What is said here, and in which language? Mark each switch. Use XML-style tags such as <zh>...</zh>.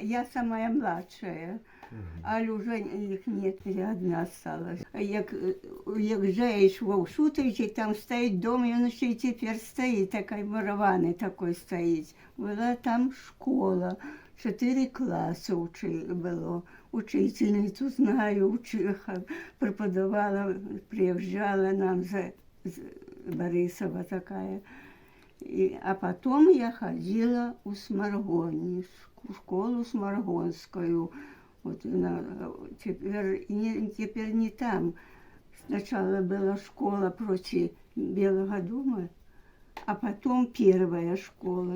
<ru>Я самая младшая, а уже их нет, я одна осталась.</ru> <uk>Як заїш в Шутовичі, там стоїть дом, і він ще й тепер стоїть, такий мураваний такой стоїть. Була там школа, 4 класи було. Учительницю знаю, преподавала, приїжджала нам з Борисова такая.</uk> <ru>А потом я ходила у Сморгоне, в школу Сморгонскую. Вот теперь не там. Сначала была школа против Белого дома, а потом первая школа.</ru>